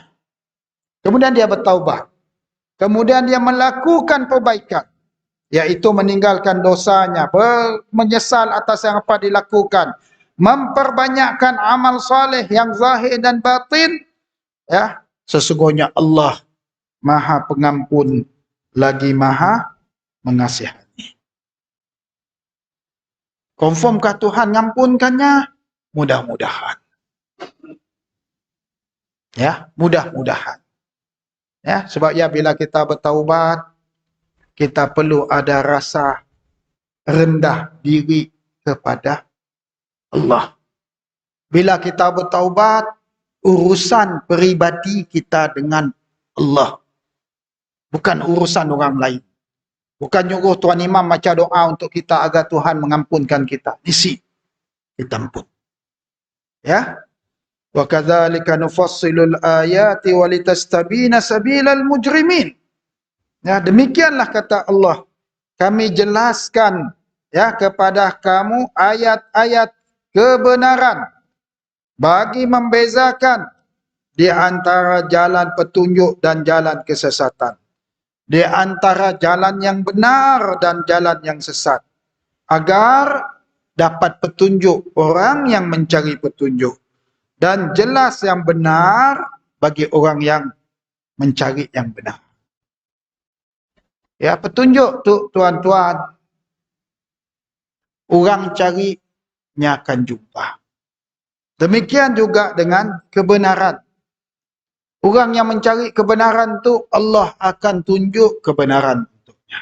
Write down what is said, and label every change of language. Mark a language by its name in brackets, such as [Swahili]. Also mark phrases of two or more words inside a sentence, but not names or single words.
[Malay] Kemudian dia bertaubat. Kemudian dia melakukan perbaikan, yaitu meninggalkan dosanya, menyesal atas yang apa dilakukan, memperbanyakkan amal saleh yang zahir dan batin, ya, sesungguhnya Allah Maha Pengampun lagi Maha Mengasihani. Konfirmkah Tuhan ngampunkannya? Mudah-mudahan. Ya, mudah-mudahan. Ya, sebab ya bila kita bertaubat, kita perlu ada rasa rendah diri kepada Allah. Bila kita bertaubat, urusan peribadi kita dengan Allah. Bukan urusan orang lain. Bukan nyuruh Tuan Imam baca doa untuk kita agar Tuhan mengampunkan kita. Isi. Kita ampun. Ya. [Arabic] وكذلك نفصل الآيات ولتستبين سبيل المجرمين. [Malay] Ya, demikianlah kata Allah. Kami jelaskan ya kepada kamu ayat-ayat kebenaran bagi membezakan di antara jalan petunjuk dan jalan kesesatan. Di antara jalan yang benar dan jalan yang sesat. Agar dapat petunjuk orang yang mencari petunjuk. Dan jelas yang benar bagi orang yang mencari yang benar. Ya, petunjuk tu tuan-tuan. Orang carinya akan jumpa. Demikian juga dengan kebenaran. Orang yang mencari kebenaran tu Allah akan tunjuk kebenaran untuknya.